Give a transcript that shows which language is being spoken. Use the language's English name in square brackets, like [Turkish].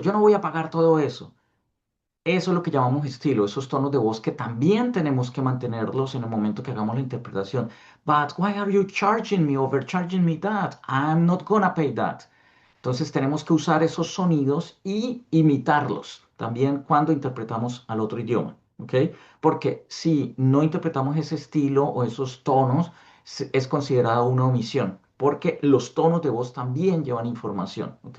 [Spanish] Yo no voy a pagar todo eso. Eso es lo que llamamos estilo, esos tonos de voz que también tenemos que mantenerlos en el momento que hagamos la interpretación. [English] But why are you charging me, overcharging me that? I'm not gonna pay that. [Spanish] Entonces tenemos que usar esos sonidos y imitarlos también cuando interpretamos al otro idioma, ¿ok? Porque si no interpretamos ese estilo o esos tonos, es considerado una omisión, porque los tonos de voz también llevan información, ¿ok?